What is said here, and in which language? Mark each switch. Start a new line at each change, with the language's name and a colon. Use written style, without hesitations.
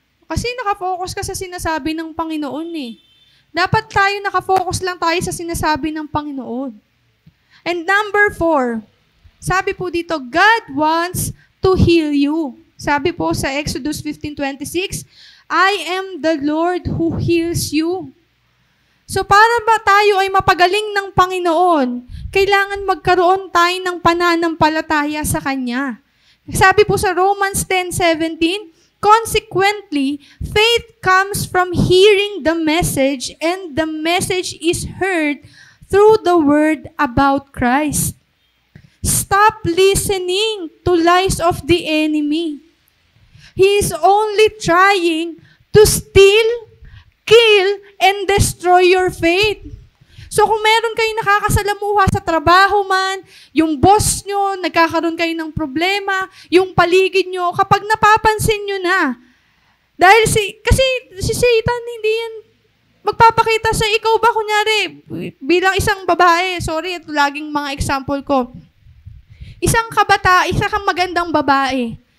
Filipino: Kasi nakafocus ka sa sinasabi ng Panginoon eh. Dapat tayo nakafocus lang tayo sa sinasabi ng Panginoon.
English: And number 4,
Filipino: sabi po dito,
English: God wants to heal you.
Filipino: Sabi po sa
English: Exodus 15:26, I am the Lord who heals you.
Filipino: So para ba tayo ay mapagaling ng Panginoon, kailangan magkaroon tayo ng pananampalataya sa Kanya. Sabi po sa
English: Romans 10:17, consequently, faith comes from hearing the message and the message is heard through the word about Christ. Stop listening to lies of the enemy. He is only trying to steal, kill, and destroy your faith.
Filipino: So kung meron kayong nakakasalamuha sa trabaho man, yung boss nyo, nagkakaroon kayo ng problema, yung paligid nyo, kapag napapansin nyo na, dahil kasi si Satan hindi yan magpapakita sa ikaw ba, kunyari, bilang isang babae, sorry, ito laging mga example ko, isang kang magandang babae.